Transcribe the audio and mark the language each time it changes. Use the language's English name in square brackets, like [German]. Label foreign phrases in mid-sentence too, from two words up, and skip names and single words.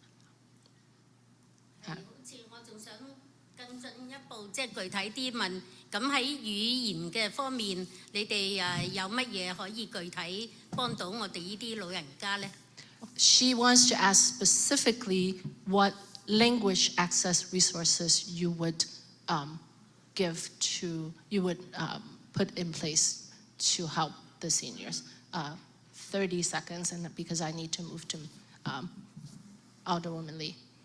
[Cantonese] 好似我仲想更進一步，即係具體啲問，咁喺語言嘅方面，你哋有乜嘢可以具體幫到我哋呢啲老人家呢？ [English] She wants to ask specifically what language access resources you would put in place to help the seniors. 30 seconds, and because I need to move to Alderwoman Lee.